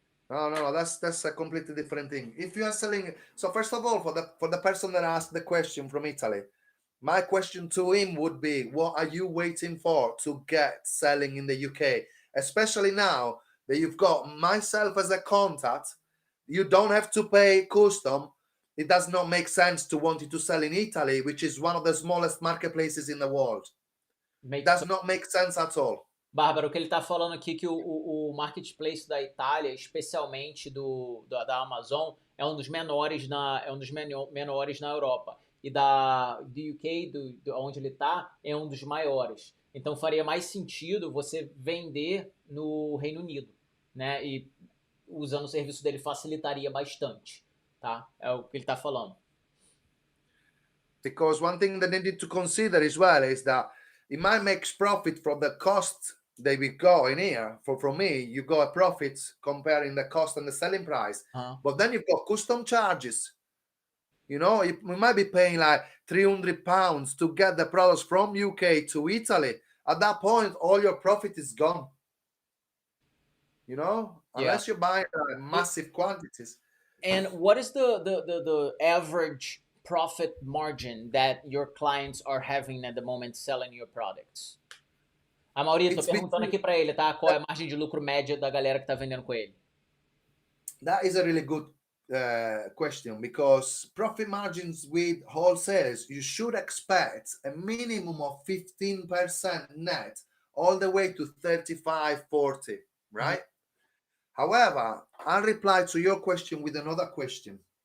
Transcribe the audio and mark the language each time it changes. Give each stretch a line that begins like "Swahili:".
English: No, that's a completely different thing. If you are selling, so first of all, for the person that asked the question from Italy, my question to him would be, what are you waiting for to get selling in the UK? Especially now that you've got myself as a contact, you don't have to pay custom. It does not make sense to want you to sell in Italy, which is one of the smallest marketplaces in the world. It does not make sense at all.
Portuguese: Bárbara, o que ele está falando aqui é que o marketplace da Itália, especialmente da Amazon, é um dos menores na Europa. E do UK, onde ele está, é um dos maiores. Então faria mais sentido você vender no Reino Unido, né? E usando o serviço dele facilitaria bastante, tá? É o que ele está falando.
English: Because one thing that they need to consider as well is that it might make profit from the cost that we go in here. From me, you got a profit comparing the cost and the selling price. But then you've got custom charges. You know, we might be paying like £300 to get the products from UK to Italy. At that point, all your profit is gone. You know, unless you buy massive quantities. And what is the average profit margin that your clients are having at the moment selling your products?
Portuguese: A Maurício, tô perguntando aqui para ele, tá? Qual é a margem de lucro média da galera que tá vendendo com ele?
English: That is a really good question, because profit margins with wholesalers, you should expect a minimum of 15% net all the way to 35-40, right? However, I'll reply to your question with another question.